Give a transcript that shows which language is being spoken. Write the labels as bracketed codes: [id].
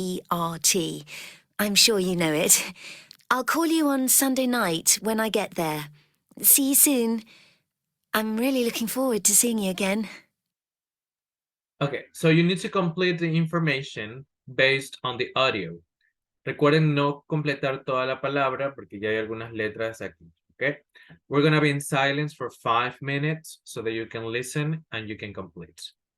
[en] I'm sure you know it. I'll call you on Sunday night when I get there. See you soon. I'm really looking forward to seeing you again. Okay, so you need to complete the information based on the audio. [es] Recuerden no completar toda la palabra porque ya hay algunas letras aquí, okay? [en] We're gonna be in silence for 5 minutes so that you can listen and you can complete.